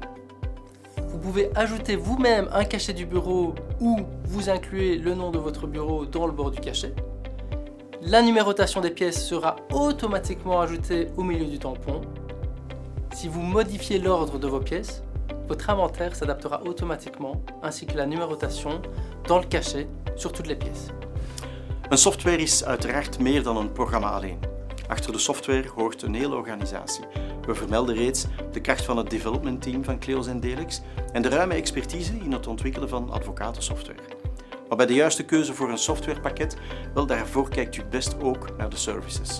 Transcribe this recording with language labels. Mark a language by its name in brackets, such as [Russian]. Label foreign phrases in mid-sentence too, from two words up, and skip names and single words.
[French] Vous pouvez ajouter vous-même un cachet du bureau ou vous incluez le nom de votre bureau dans le bord du cachet. La numérotation des pièces sera automatiquement ajoutée au milieu du tampon. Si vous modifiez l'ordre de vos pièces, votre inventaire s'adaptera automatiquement, ainsi que la numérotation dans le cachet sur toutes les pièces. [Dutch] Een software is uiteraard meer dan een programma alleen. Achter de software hoort een hele organisatie. We vermelden reeds de kracht van het [English] development team [Dutch] van Cleos en Delex en de ruime expertise in het ontwikkelen van advocatensoftware. Maar bij de juiste keuze voor een softwarepakket, wel daarvoor kijkt u best ook naar de services.